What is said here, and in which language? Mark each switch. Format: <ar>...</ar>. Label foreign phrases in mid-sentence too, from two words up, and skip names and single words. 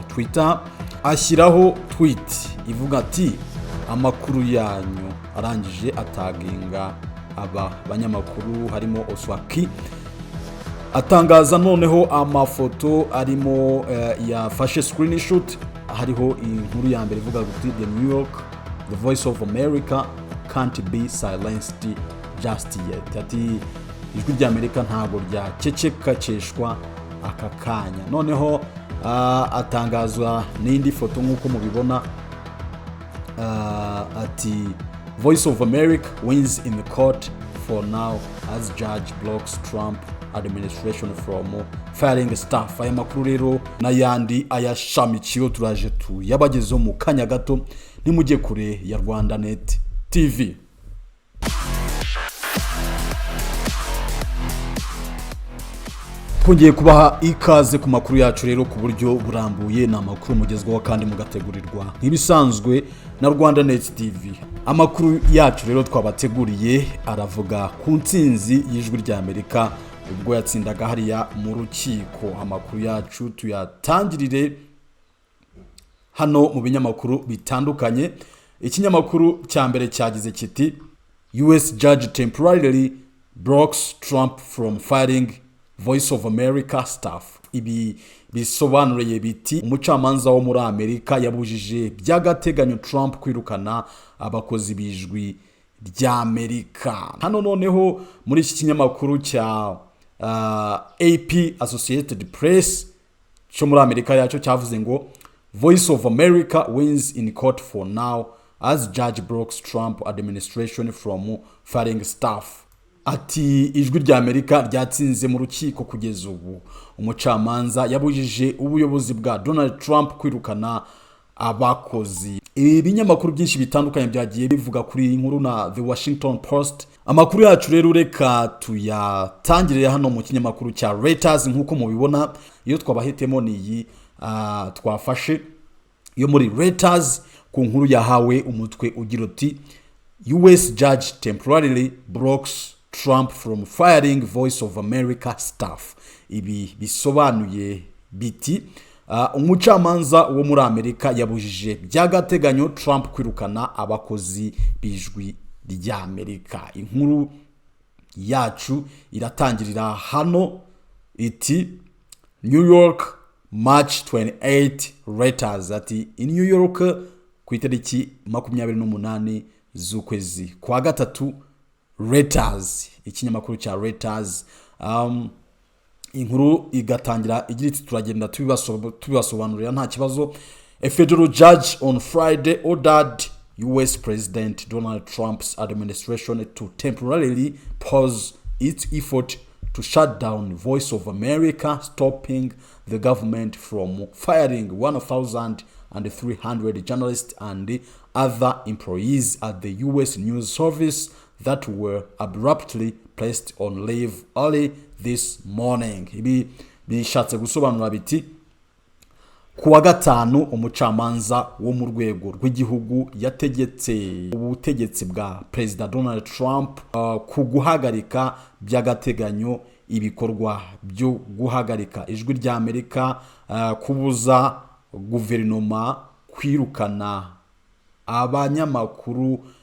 <rw>Twitter, ashyiraho tweet ivuga ati amakuru yanyu, arangije ataginga aba banyamakuru harimo Oswaki, atangaza noneho amafoto arimo yafashe screenshot, hariho inkuru ya mbere ivuga kuti</rw> <en>The New York, the voice of America can't be silenced just yet.</en> <rw>Ati ijwi ry'Amerika ntabwo ryacecekaceshwa aka kanya. Noneho atangazwa n'indi foto nk'uko mubibona, ati</rw> <en>Voice of America wins in the court for now as judge blocks Trump administration from firing staff.</en> <rw>Aya makuru rero n'ayandi ayashamikiyo turaje yabagezeho mu kanya gato, nimujye kure ya Rwanda Net TV. Twongeye kubaha ikaze ku makuru yacu rero ku buryo burambuye, na makuru mugezweho kandi mugategurirwa nk'ibisanzwe na Rwanda Net TV. Amakuru yacu rero twabateguriye aravuga ku ntsinzi y'Ijwi ry'Amerika ubwo yatsindaga hariya mu rukiko. Amakuru yacu tuyatangirire hano mu binyamakuru bitandukanye. Ikinyamakuru cya mbere cyagize kiti</rw> <en>US judge temporarily blocks Trump from firing Voice of America staff.</en> <rw>Ibi bisobanuriye biti umucamanza wo muri Amerika yabujije by'agateganyo Trump kwirukana abakozi b'Ijwi ry'Amerika. Hano noneho muri iki kinyamakuru cya AP Associated Press cyo muri Amerika yacu cyavuze ngo</rw> <en>Voice of America wins in court for now as judge blocks Trump administration from firing staff.</en> <rw>Ati ijwi ry'Amerika ryatsinze mu rukiko kugeza ubu, umucamanza yabujije ubuyobozi bwa Donald Trump kwirukana abakozi. Ibinyamakuru byinshi bitandukanye byagiye bivuga kuri inkuru na The Washington Post. Amakuru yacu rero reka tuyatangirire hano mu kinyamakuru cya Reuters. Nk'uko mubibona, iyo twabahitemo niyi twafashe yo muri Reuters ku nkuru yahawe umutwe ugira uti</rw> <en>US judge temporarily blocks Trump from firing Voice of America staff.</en> <rw>Ibi bisobanuye biti umucamanza wo muri Amerika yabujije by'agateganyo Trump kwirukana abakozi b'Ijwi ry'Amerika. Inkuru yacu iratangirira hano iti New York March 28 Reuters. Ati in New York ku itariki 28 z'ukwezi kwa gatatu, Reuters, ikinyamakuru cya Reuters, inkuru igatangira igira iti turagenda tubibasobanurira nta kibazo.</rw> <en>A federal judge on Friday ordered US President Donald Trump's administration to temporarily pause its effort to shut down Voice of America, stopping the government from firing 1,300 journalists and other employees at the US News Service that were abruptly placed on leave early this morning.</en> <rw>Ibi bishatse gusobanura biti kuwa gatanu umucamanza wo mu rwego rw'igihugu yategetse ubutegetsi bwa President Donald Trump kuguhagarika by'agateganyo ibikorwa byo guhagarika Ijwi ry'Amerika, kubuza guverinoma kwirukana abanyamakuru</rw>